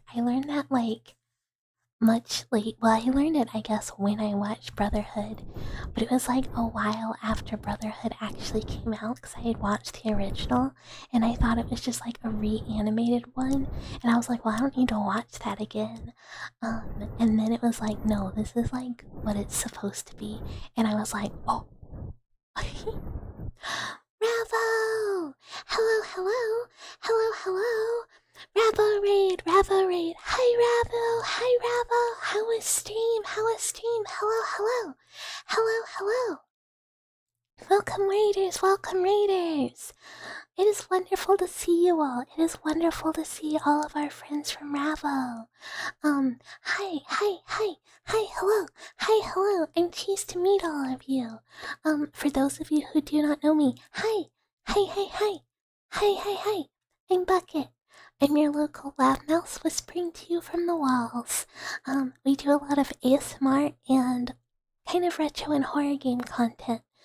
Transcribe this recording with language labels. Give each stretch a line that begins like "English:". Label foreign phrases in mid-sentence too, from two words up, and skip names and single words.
English: I learned that like much late. Well, I learned it, I guess, when I watched Brotherhood, but it was like a while after Brotherhood actually came out because I had watched the original and I thought it was just like a reanimated one, and I was like, well, I don't need to watch that again. And then it was like, no, this is like what it's supposed to be, and I was like, oh. Ravo! Hello, hello! Hello, hello! Ravo raid! Ravo raid! Hi, Ravo! Hi, Ravo! How is stream? How is stream? Hello, hello! Hello, hello! Welcome, raiders! Welcome, raiders! It is wonderful to see you all. It is wonderful to see all of our friends from Ravo. Hi, hi, hi, hi, hello, hi, hello. I'm pleased to meet all of you. For those of you who do not know me, hi, hi, hi, hi, hi, hi, hi. I'm Bucket. I'm your local lab mouse whispering to you from the walls. We do a lot of ASMR and kind of retro and horror game content.